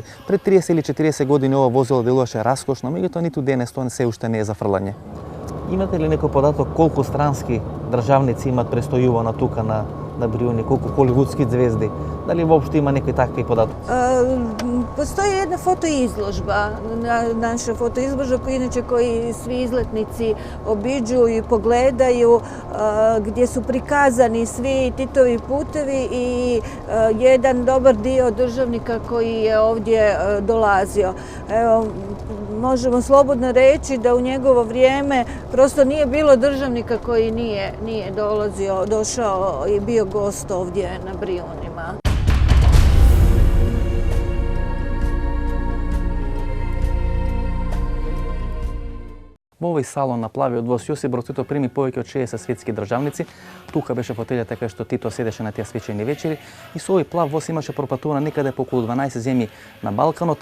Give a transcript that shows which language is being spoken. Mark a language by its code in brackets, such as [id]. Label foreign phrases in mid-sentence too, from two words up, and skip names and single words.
[mk] Пред 30 или 40 години ова возило делуваше раскошно, меѓутоа ниту денес тоа се уште не е за фрлање. Имате ли некој податок колку странски државници имат престојувано тука на Бриони, колку холивудски звезди? Дали воопшто има некои такви податоци? [hr] Postoji jedna fotoizložba, naša fotoizložba koju svi izletnici obiđu i pogledaju, gdje su prikazani svi Titovi putevi i jedan dobar dio državnika koji je ovdje dolazio. Evo, možemo slobodno reći da u njegovo vrijeme prosto nije bilo državnika koji nije došao i bio gost ovdje na Brionima. [mk] Во овој салон на плавиот воз Јосип Брос Тито прими повеќе од 60 светски државници. Тука беше фотелјата кај што Тито седеше на тие свечени вечери и со овој плав воз имаше пропатувано некаде по околу 12 земји на Балканот.